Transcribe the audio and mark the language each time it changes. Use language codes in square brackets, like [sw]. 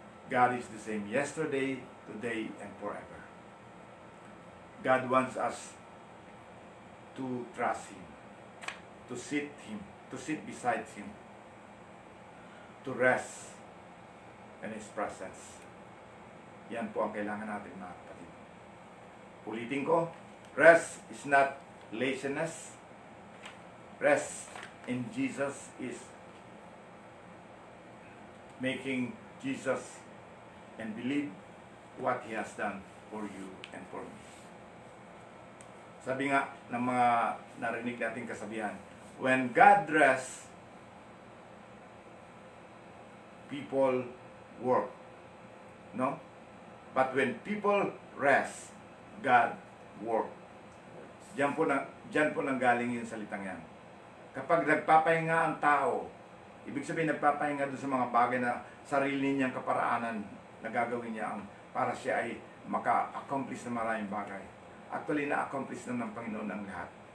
[en] God is the same yesterday, today, and forever. God wants us to trust Him, to sit beside Him, to rest in His presence. [tl] Yan po ang kailangan natin, mga kapatid. Ulitin ko, [en] rest is not laziness. Rest in Jesus is making Jesus and believe what He has done for you and for me. [tl] Sabi nga ng mga narinig nating kasabihan, [en] when God rests, people work. No? But when people rest, God work. [tl] Diyan po nanggaling yung salitang yan. Kapag nagpapahinga ang tao, ibig sabihin nagpapahinga doon sa mga bagay na sarili niyang kaparaanan na gagawin niya para siya ay maka-accomplish ng maraming bagay. Actually, na-accomplish na ng Panginoon ang lahat.